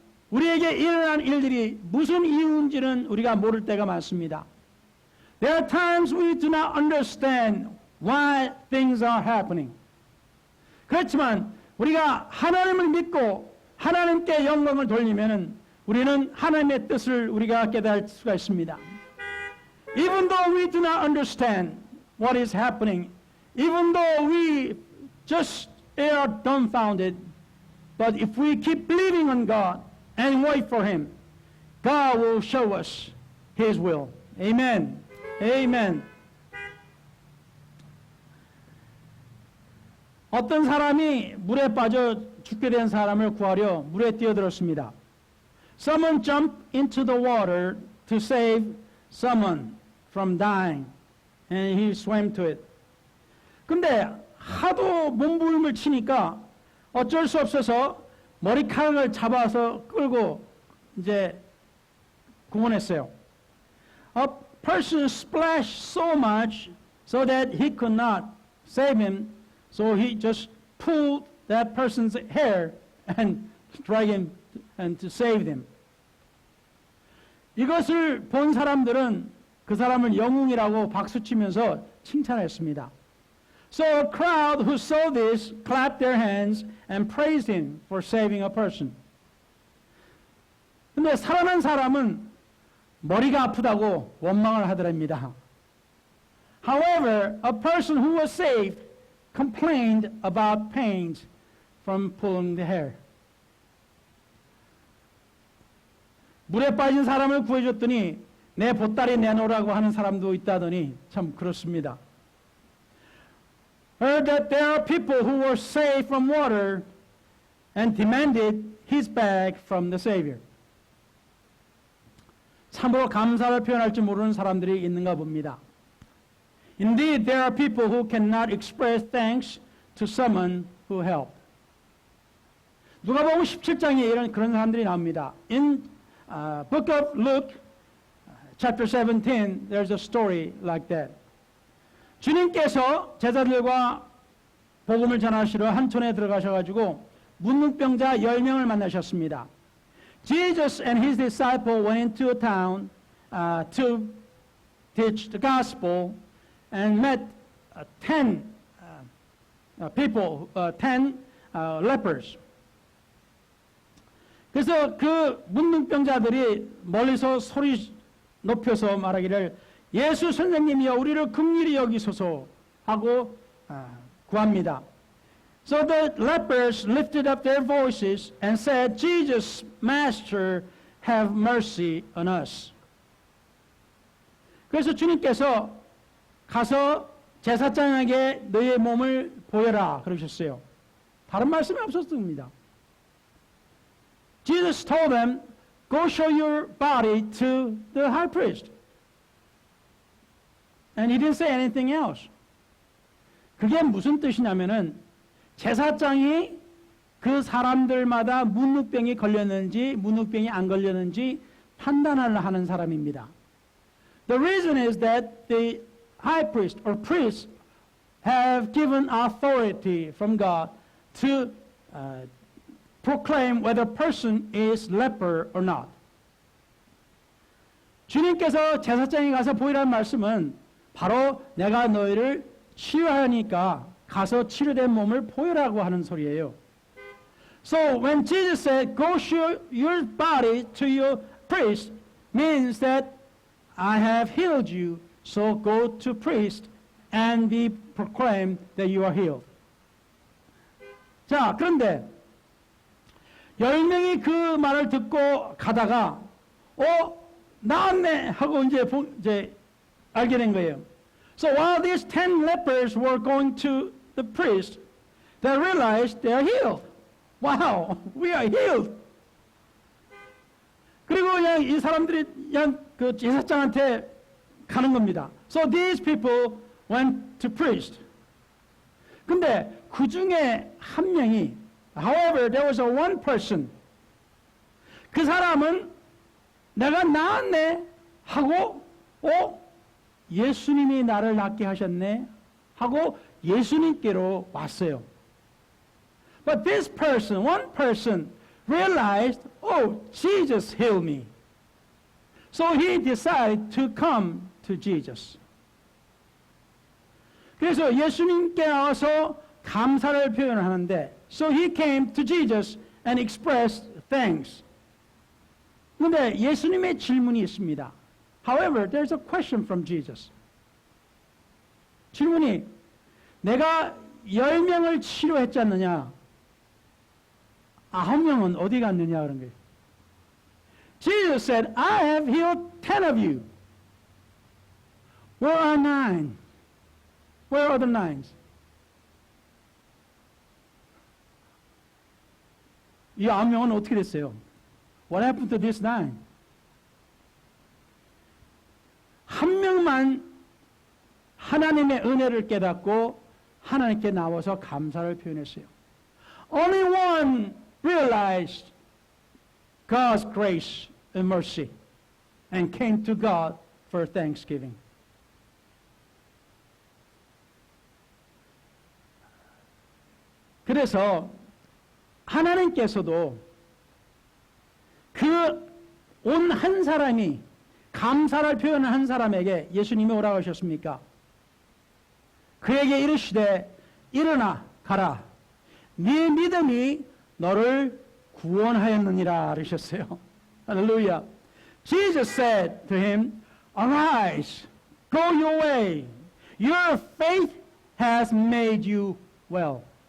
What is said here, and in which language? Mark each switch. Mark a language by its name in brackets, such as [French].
[Korean] 우리에게 일어난 일들이 무슨 이유인지는 우리가 모를 때가 많습니다. [English] There are times we do not understand why things are happening. [Korean] 그렇지만 우리가 하나님을 믿고 하나님께 영광을 돌리면은 우리는 하나님의 뜻을 우리가 깨달을 수가 있습니다. [English] Even though we do not understand what is happening, even though we just are dumbfounded, but if we keep believing on God and wait for Him, God will show us His will. Amen. Amen. [Korean] 어떤 사람이 물에 빠져 죽게 된 사람을 구하려 물에 뛰어들었습니다. [English] Someone jumped into the water to save someone from dying, and he swam to it. [Korean] 근데 하도 몸부림을 치니까 어쩔 수 없어서 머리카락을 잡아서 끌고 이제 구원했어요. [English] A person splashed so much so that he could not save him, so he just pulled that person's hair and drag him and to save them. [Korean] 이것을 본 사람들은 그 사람을 영웅이라고 박수치면서 칭찬했습니다. [English] So a crowd who saw this clapped their hands and praised him for saving a person. [Korean] 근데 살아난 사람은 머리가 아프다고 원망을 하더랍니다. [English] However, a person who was saved complained about pains from pulling the hair. [Korean] 물에 빠진 사람을 구해줬더니 내 보따리 내놓으라고 하는 사람도 있다더니 참 그렇습니다. [English] Heard that there are people who were saved from water and demanded his bag from the Savior. [Korean] 참으로 감사를 표현할 줄 모르는 사람들이 있는가 봅니다. [English] Indeed, there are people who cannot express thanks to someone who helped. [Korean] 누가복음 17장에 그런 사람들이 나옵니다. [English] In book of Luke, chapter 17, there's a story like that. [Korean] 주님께서 제자들과 복음을 전하시러 한촌에 들어가셔가지고 문둥병자 10명을 만나셨습니다. [English] Jesus and his disciple went into a town to teach the gospel and met 10 people, 10 lepers. [Korean] 그래서 그 문둥병자들이 멀리서 소리 높여서 말하기를 예수 선생님이여 우리를 긍휼히 여기소서 하고 구합니다. [English] So the lepers lifted up their voices and said, Jesus, Master, have mercy on us. [Korean] 그래서 주님께서 가서 제사장에게 너의 몸을 보여라 그러셨어요. 다른 말씀이 없었습니다. [English] Jesus told them, go show your body to the high priest. And he didn't say anything else. [Korean] 그게 무슨 뜻이냐면은 제사장이 그 사람들마다 문둥병이 걸렸는지 문둥병이 안 걸렸는지 판단을 하는 사람입니다. [English] The reason is that the high priest or priests have given authority from God to proclaim whether a person is leper or not. [Korean] 주님께서 제사장에 가서 보이라는 말씀은 바로 내가 너희를 치유하니까 가서 치료된 몸을 보여라고 하는 소리예요. [English] So when Jesus said, go show your body to your priest, means that I have healed you, so go to priest and be proclaimed that you are healed. [Korean] 자, 그런데 10명이 그 말을 듣고 가다가 나왔네 하고 이제 알게 된 거예요. [English] So while these 10 lepers were going to the priest, they realized they are healed. Wow, we are healed. [Korean] 그리고 그냥 이 사람들이 그냥 그 제사장한테 가는 겁니다. [English] So these people went to priest. [Korean] 근데 그 중에 한 명이, [English] however, there was one person. [Korean] 그 사람은 내가 나았네 하고, 예수님이 나를 낫게 하셨네 하고 예수님께로 왔어요. [English] But this person, one person, realized, Jesus healed me. So he decided to come to Jesus. [Korean] 그래서 예수님께 나와서 감사를 표현하는데, [English] so he came to Jesus and expressed thanks. [Korean] 그런데 예수님의 질문이 있습니다. [English] However, there's a question from Jesus. [Korean] 질문이, 내가 10명을 치료했지 않느냐? 9명은 어디 갔느냐? 그런 거예요. [English] Jesus said, I have healed 10 of you. Where are 9? Where are the 9s? [Korean] 이 9명은 어떻게 됐어요? [English] What happened to this 9? [Korean] 한 명만 하나님의 은혜를 깨닫고 하나님께 나와서 감사를 표현했어요. [English] Only one realized God's grace and mercy and came to God for thanksgiving. [Korean] 그래서 하나님께서도 그 온 한 사람이 감사를 표현한 한 사람에게 예수님이 오라고 하셨습니까? 그에게 이르시되 일어나 가라. 네 믿음이 너를 구원하였느니라 그러셨어요. 할렐루야. [English] Jesus said to him, arise, go your way. Your faith has made you well.